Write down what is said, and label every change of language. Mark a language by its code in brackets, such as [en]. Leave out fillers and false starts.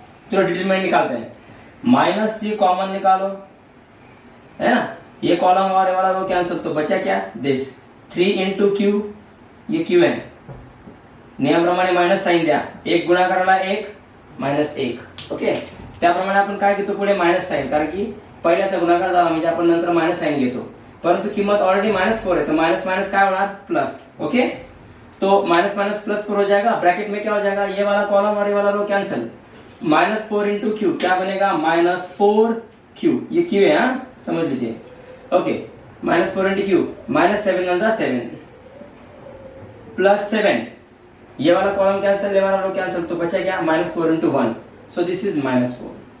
[hi] चलो डिटरमिनेंट निकालते हैं। -3 कॉमन निकालो, है ना, ये कॉलम और वाला रो कैंसिल, तो बचा क्या दिस 3 इंटू Q, ये Q है, [mr] नियम प्रमाणे मायनस साइन द्या, [hi] 1 गुणाकाराला 1 -1, ओके। [mr] त्याप्रमाणे आपण काय घेतो पुढे मायनस साइन, कारण की पहिल्याचा गुणाकार झाला म्हणजे आपण नंतर मायनस साइन घेतो, परंतु किंमत ऑलरेडी -4 है, [hi] तो माइनस माइनस क्या होना प्लस, [mr] ओके। [hi] तो माइनस माइनस +4 हो जाएगा, ब्रैकेट में क्या हो जाएगा, ये वाला कॉलम और ये वाला रो कैंसिल, -4 इंटू क्यू क्या बनेगा -4Q, ये क्यू है, हाँ समझ लीजिए, ओके। -4 इंटू क्यू, -7 बन जा 7 +7, ये वाला कॉलम कैंसिल, ये वाला रो कैंसिल, तो बचा क्या -4 इंटू 1, सो दिस इज -4।